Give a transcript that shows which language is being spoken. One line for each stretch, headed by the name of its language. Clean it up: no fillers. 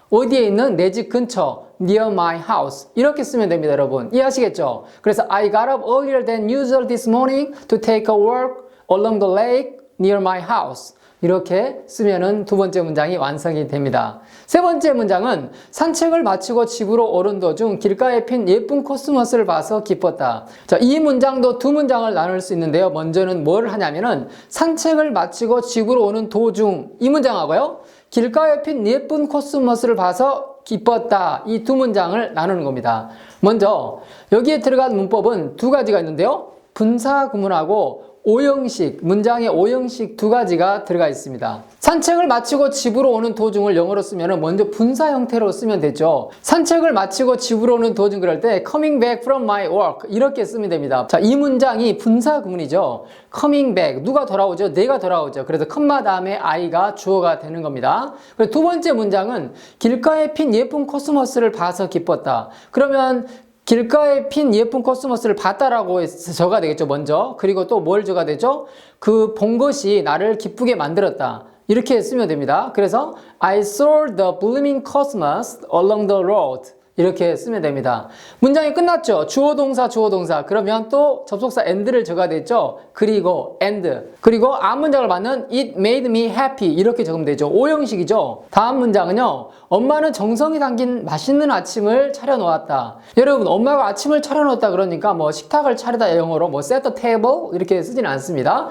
Korean: 어디에 있는 내 집 근처
English: near my house
Korean: 이렇게 쓰면 됩니다. 여러분 이해하시겠죠? 그래서
English: I got up earlier than usual this morning to take a walk along the lake near my house
Korean: 이렇게 쓰면은 두 번째 문장이 완성이 됩니다. 세 번째 문장은 산책을 마치고 집으로 오른 도중 길가에 핀 예쁜 코스모스를 봐서 기뻤다. 자, 이 문장도 두 문장을 나눌 수 있는데요. 먼저는 뭘 하냐면은 산책을 마치고 집으로 오는 도중 이 문장하고요. 길가에 핀 예쁜 코스모스를 봐서 기뻤다. 이 두 문장을 나누는 겁니다. 먼저 여기에 들어간 문법은 두 가지가 있는데요. 분사 구문하고 오형식, 문장의 오형식 두 가지가 들어가 있습니다. 산책을 마치고 집으로 오는 도중을 영어로 쓰면 먼저 분사 형태로 쓰면 되죠. 산책을 마치고 집으로 오는 도중 그럴 때
English: coming back from my work
Korean: 이렇게 쓰면 됩니다. 자, 이 문장이 분사 구문이죠.
English: coming back,
Korean: 누가 돌아오죠? 내가 돌아오죠. 그래서 컴마 다음에 I가 주어가 되는 겁니다. 그리고 두 번째 문장은 길가에 핀 예쁜 코스모스를 봐서 기뻤다. 그러면 길가에 핀 예쁜 코스모스를 봤다라고 적어야 되겠죠, 먼저. 그리고 또 뭘 적어야 되죠? 그 본 것이 나를 기쁘게 만들었다. 이렇게 쓰면 됩니다.
English: 그래서 I saw the blooming cosmos along the road.
Korean: 이렇게 쓰면 됩니다. 문장이 끝났죠? 주어 동사. 그러면 또 접속사 and를 적어야 되죠? 그리고 and. 그리고 앞 문장을 받는
English: it made me happy.
Korean: 이렇게 적으면 되죠. 오형식이죠? 다음 문장은요. 엄마는 정성이 담긴 맛있는 아침을 차려놓았다. 여러분, 엄마가 아침을 차려놓았다 그러니까 뭐 식탁을 차리다 영어로 뭐
English: set the table
Korean: 이렇게 쓰지는 않습니다.